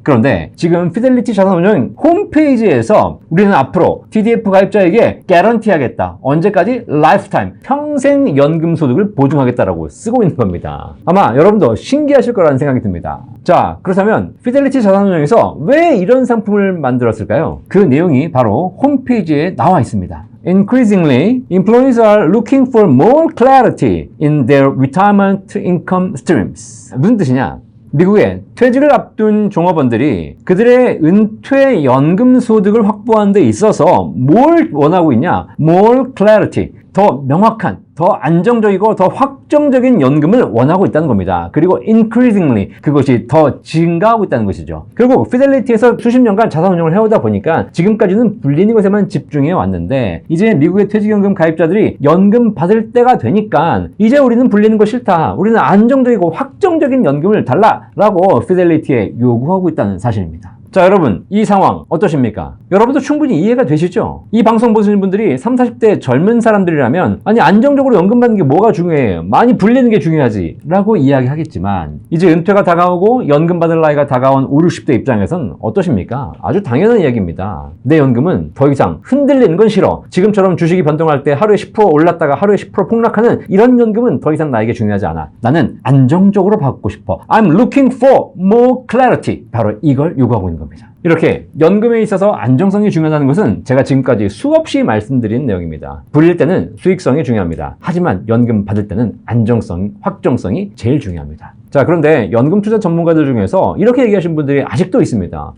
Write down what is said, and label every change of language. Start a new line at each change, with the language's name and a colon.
Korean: 그런데 지금 피델리티 자산운용 홈페이지에서 우리는 앞으로 TDF 가입자에게 개런티 하겠다. 언제까지? 라이프타임. 평생 연금 소득을 보증하겠다라고 쓰고 있는 겁니다. 아마 여러분도 신기하실 거라는 생각이 듭니다. 자, 그렇다면 피델리티 자산운용에서 왜 이런 상품을 만들었을까요? 그 내용이 바로 홈페이지에 나와 있습니다.
English: Increasingly, employees are looking for more clarity in their retirement income streams.
Korean: 무슨 뜻이냐? 미국의 퇴직을 앞둔 종업원들이 그들의 은퇴 연금 소득을 확보하는 데 있어서 뭘 원하고 있냐?
English: More clarity.
Korean: 더 명확한, 더 안정적이고 더 확정적인 연금을 원하고 있다는 겁니다. 그리고 increasingly 그것이 더 증가하고 있다는 것이죠. 결국 피델리티에서 수십 년간 자산운용을 해오다 보니까 지금까지는 불리는 것에만 집중해 왔는데 이제 미국의 퇴직연금 가입자들이 연금 받을 때가 되니까 이제 우리는 불리는 거 싫다. 우리는 안정적이고 확정적인 연금을 달라라고 피델리티에 요구하고 있다는 사실입니다. 자, 여러분, 이 상황 어떠십니까? 여러분도 충분히 이해가 되시죠? 이 방송 보시는 분들이 30, 40대 젊은 사람들이라면 아니 안정적으로 연금 받는 게 뭐가 중요해요? 많이 불리는 게 중요하지 라고 이야기하겠지만 이제 은퇴가 다가오고 연금 받을 나이가 다가온 5, 60대 입장에선 어떠십니까? 아주 당연한 이야기입니다. 내 연금은 더 이상 흔들리는 건 싫어. 지금처럼 주식이 변동할 때 하루에 10% 올랐다가 하루에 10% 폭락하는 이런 연금은 더 이상 나에게 중요하지 않아. 나는 안정적으로 받고 싶어.
English: I'm looking for more clarity.
Korean: 바로 이걸 요구하고 있는 겁니다. 이렇게 연금에 있어서 안정성이 중요하다는 것은 제가 지금까지 수없이 말씀드린 내용입니다. 불릴 때는 수익성이 중요합니다. 하지만 연금 받을 때는 안정성, 확정성이 제일 중요합니다. 자, 그런데 연금 투자 전문가들 중에서 이렇게 얘기하시는 분들이 아직도 있습니다.